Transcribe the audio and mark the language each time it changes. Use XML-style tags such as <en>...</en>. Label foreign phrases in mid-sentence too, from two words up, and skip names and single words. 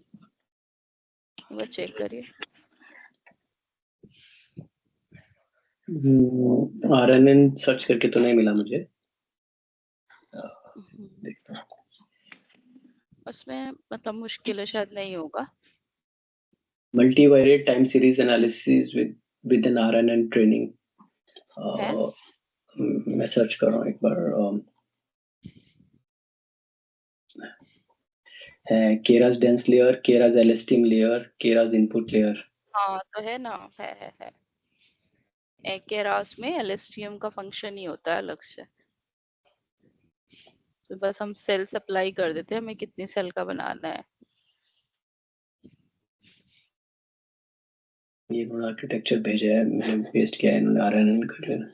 <hi>वो चेक करिए। RNN सर्च करके तो नहीं मिला मुझे, देखता हूँ। उसमें मतलब मुश्किल है, शायद नहीं होगा।</hi> <en>Multivariate time series analysis with an RNN training।</en> <hi>है? मैं सर्च कर रहा हूँ एक बार।</hi> <en>है Keras dense layer, Keras LSTM layer, Keras input layer।</en> <hi>हाँ तो है ना, है। केरास में LSTM का फंक्शन ही होता है अलग से, तो बस हम</hi> <en>cell supply</en> <hi>कर देते हैं हमें कितनी सेल का बनाना है। ये इन्होंने आर्किटेक्चर भेजा है, मैंने पेस्ट किया है, इन्होंने RNN कर लेना।</hi>